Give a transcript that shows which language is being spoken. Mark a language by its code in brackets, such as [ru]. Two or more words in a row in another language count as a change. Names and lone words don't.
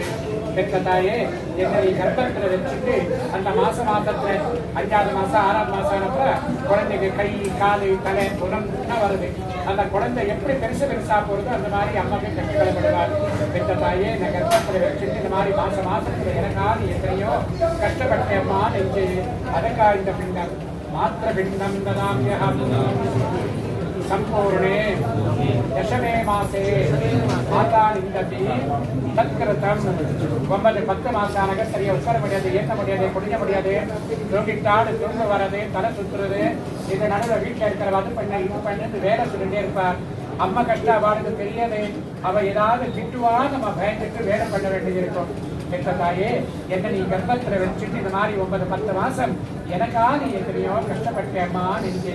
[ta] பெற்ற தாயே, என்னை கர்ப்பத்துல வச்சுட்டு அந்த மாசத்துல 5வது மாசம் 6வது மாசம் ஆனப்ப குழந்தைக்கு கை காலு தலை புறம்னா வருது. அந்த குழந்தை எப்படி பெருசா போறதோ அந்த மாதிரி அம்மாவுக்கு கஷ்டங்களை படுவார். பெற்ற தாயே, நான் கர்ப்பத்துல வச்சுட்டு இந்த மாதிரி மாசத்துல எனக்காக எத்தனையோ கஷ்டப்பட்டேன் அம்மா நெஞ்சு. அதற்கா இந்த பிண்டம் மாத்திர [sa] पिण्डं ददाम्यहम्. संपूर्णे दशमे मासे माता निंदति तत्कृतं. [ta] 9-10 மாசம் சரியா உட்கார முடியாது, ஏற்ற முடியாது, குடிக்க முடியாது, தூங்கிட்டாடு தூங்க வர்றது, தலை சுத்துறது. இது நடுவில் வீட்டில் இருக்கிற அது பண்ண இது பண்ணு வேலை சொல்லிட்டே இருப்பார். அம்மா கஷ்டப்பாடுக்கு தெரியாது. அவ ஏதாவது திட்டுவா, நம்ம பயந்துட்டு வேலை பண்ண வேண்டியது இருக்கும். பெற்ற தாயே, என்ன நீ கர்ப்பத்துல வச்சுட்டு இந்த மாதிரி 9-10 மாசம் எனக்காக நீ எத்தனையோ கஷ்டப்பட்டேம்மா நெஞ்சு.